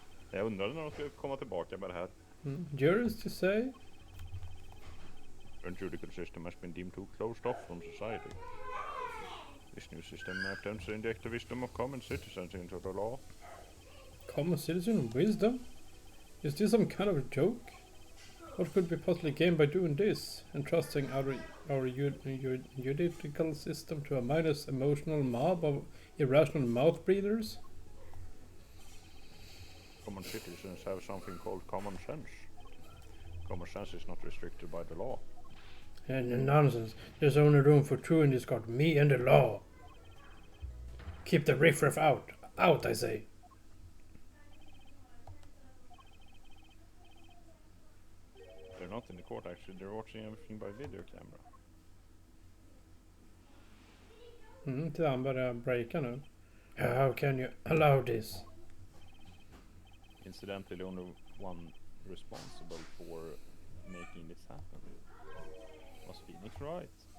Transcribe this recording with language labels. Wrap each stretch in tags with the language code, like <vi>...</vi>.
<sv>Jag undrar när de ska komma tillbaka med det här.</sv> <en>Juries to say? The judicial system has been deemed too closed off from society. This new system attempts to inject the wisdom of common citizens into the law. Common citizen wisdom? Is this some kind of a joke? What could be possibly gained by doing this, entrusting our judicial system to a mindless emotional mob of irrational mouth breathers? Common citizens have something called common sense. Common sense is not restricted by the law. And nonsense. There's only room for two in this court, me and the law. Keep the riffraff out. Out, I say. They're not in the court actually, they're watching everything by video camera.</en> <sv>Titta, han börjar breaka nu.</sv> <en>How can you allow this? Incidentally, only one responsible for making this happen was Phoenix Wright.</en>